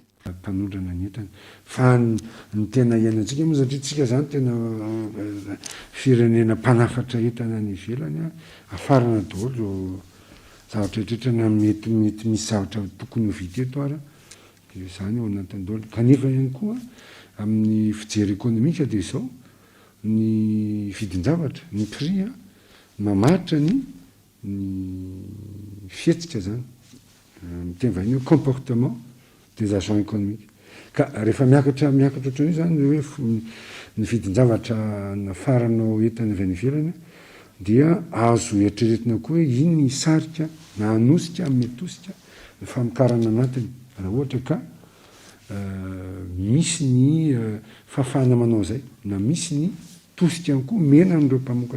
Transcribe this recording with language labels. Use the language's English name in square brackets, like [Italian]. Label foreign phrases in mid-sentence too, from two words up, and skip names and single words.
[Malagasy] Mpanondrana ny entana fa ny tena iainantsika moa satria tsika zany tena firenena mpanafatra entana ny ivelany afarana daholo zavatra rehetra na mety misy zavatra tokony ho vita eto ara izany ao anatin'ny daholo. Kanefa ihany koa amin'ny fijery ekônomika dia izao ny vidin-javatra ny prix mamaritra ny fihetsika zany miteny vahiny hoe [French] comportement des agents économiques. [Malagasy] Ka rehefa miakatra ohatran'io zany hoe ny vidin-javatra nafaranao entana avy any ivelany dia azo eritreretina koa hoe iny ny sarika na hanosika metosika ny famokarana anatiny raha ohatra ka misy ny fahafahana manao zay na misy ny tosika ihany koa mena amin'ireo mpamokatra.